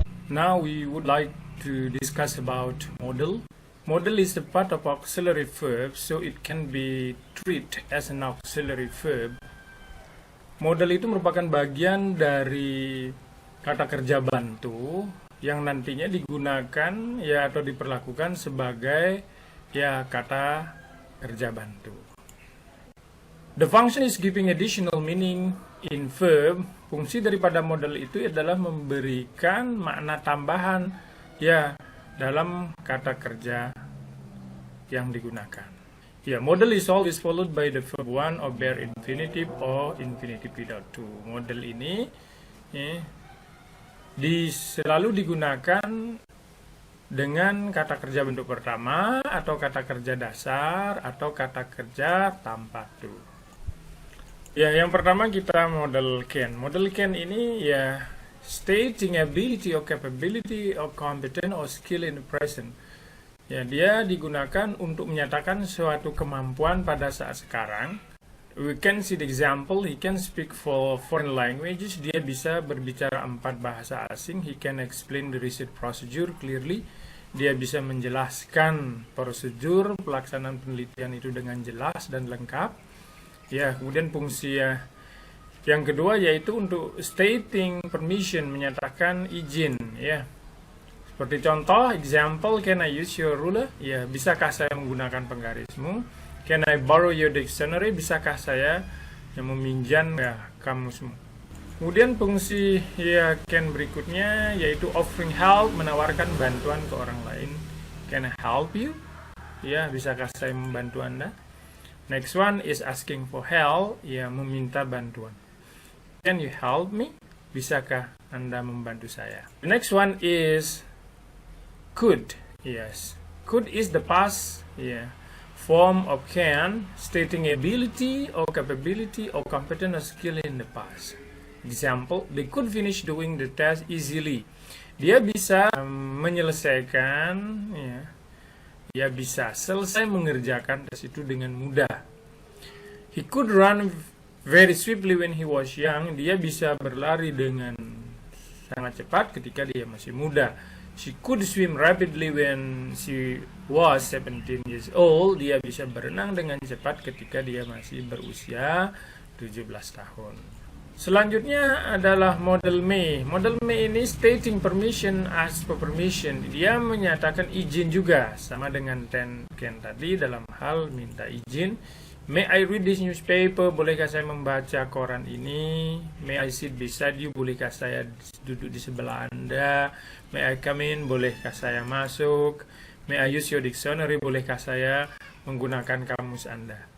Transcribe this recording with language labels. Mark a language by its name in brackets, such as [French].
[English] now we would like to discuss about modal. Modal is a part of auxiliary verb, so it can be treated as an auxiliary verb. [Indonesian] Modal itu merupakan bagian dari kata kerja bantu yang nantinya digunakan ya atau diperlakukan sebagai ya kata kerja bantu. [English] The function is giving additional meaning in verb. [Indonesian] Fungsi daripada modal itu adalah memberikan makna tambahan ya dalam kata kerja yang digunakan. [English] Ya, modal is always followed by the verb one or bare infinitive or infinitive without to. [Indonesian] Modal ini selalu digunakan dengan kata kerja bentuk pertama atau kata kerja dasar atau kata kerja tanpa to. Ya, yang pertama kita modal can. Modal can ini ya [English] stating ability or capability or competence or skill in the present. [Indonesian] Ya, dia digunakan untuk menyatakan suatu kemampuan pada saat sekarang. [English] We can see the example. He can speak for foreign languages. [Indonesian] Dia bisa berbicara 4 bahasa asing. [English] He can explain the research procedure clearly. [Indonesian] Dia bisa menjelaskan prosedur pelaksanaan penelitian itu dengan jelas dan lengkap. Ya, kemudian fungsi yang kedua yaitu untuk [English] stating permission, [Indonesian] menyatakan izin ya. Seperti contoh, example, [English] can I use your ruler? [Indonesian] Ya, bisakah saya menggunakan penggarismu? [English] Can I borrow your dictionary? [Indonesian] Bisakah saya meminjam ya kamusmu? Kemudian fungsi ya can berikutnya yaitu [English] offering help, [Indonesian] menawarkan bantuan ke orang lain. [English] Can I help you? [Indonesian] Ya, bisakah saya membantu Anda? [English] Next one is asking for help, [Indonesian] ya meminta bantuan. [English] Can you help me? [Indonesian] Bisakah Anda membantu saya? [English] The next one is could. Yes, could is the past form of can, stating ability or capability or competence or skill in the past. Example, they could finish doing the test easily. [Indonesian] Dia bisa menyelesaikan dia bisa selesai mengerjakan tes itu dengan mudah. [English] He could run very swiftly when he was young. [Indonesian] Dia bisa berlari dengan sangat cepat ketika dia masih muda. [English] She could swim rapidly when she was 17 years old. [Indonesian] Dia bisa berenang dengan cepat ketika dia masih berusia 17 tahun. Selanjutnya adalah modal may. [English] Modal may ini stating permission, ask for permission. [Indonesian] Dia menyatakan izin juga, sama dengan can tadi dalam hal minta izin. [English] May I read this newspaper? [Indonesian] Bolehkah saya membaca koran ini? [English] May I sit beside you? [Indonesian] Bolehkah saya duduk di sebelah Anda? [English] May I come in? [Indonesian] Bolehkah saya masuk? [English] May I use your dictionary? [Indonesian] Bolehkah saya menggunakan kamus Anda?